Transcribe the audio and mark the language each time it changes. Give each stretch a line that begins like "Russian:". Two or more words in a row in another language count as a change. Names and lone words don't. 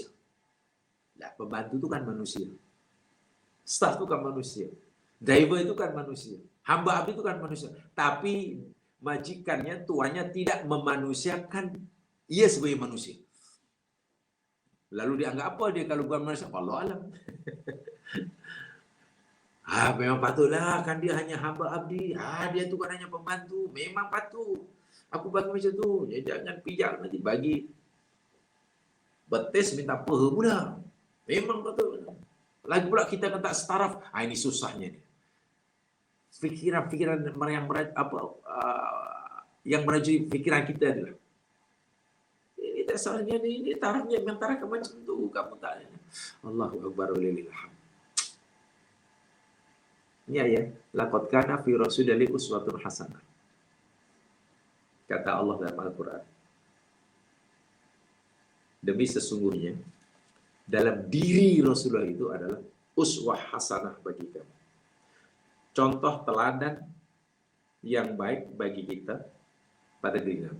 Malay: Nah, pembantu itu kan manusia, staf itu kan manusia, driver itu kan manusia, hamba abdi itu kan manusia. Tapi majikannya, tuannya tidak memanusiakan ia sebagai manusia. Lalu dianggap apa dia kalau bukan manusia?
Arabic: الله أعلم.
Malay: Memang patutlah, kan dia hanya hamba abdi. Dia tu kan hanya pembantu. Memang patut. Aku bagi macam tu. Ya, jangan pijak nanti bagi betis minta peha pula. Memang patut. Lagi pula kita kata setaraf. Ini susahnya ni. Fikiran-fikiran yang merajui fikiran kita adalah ini dasarnya ini tarafnya memang taraf macam tu. Kamu tak.
Arabic: الله أكبر ولله الحمد. يا لقد كان في رسول الله أسوة حسنة.
Malay: Kata Allah dalam Al-Quran. Demi sesungguhnya dalam diri Rasulullah itu adalah
Arabic: أسوة حسنة
Malay: bagi kami. Contoh teladan yang baik bagi kita pada diri Nabi.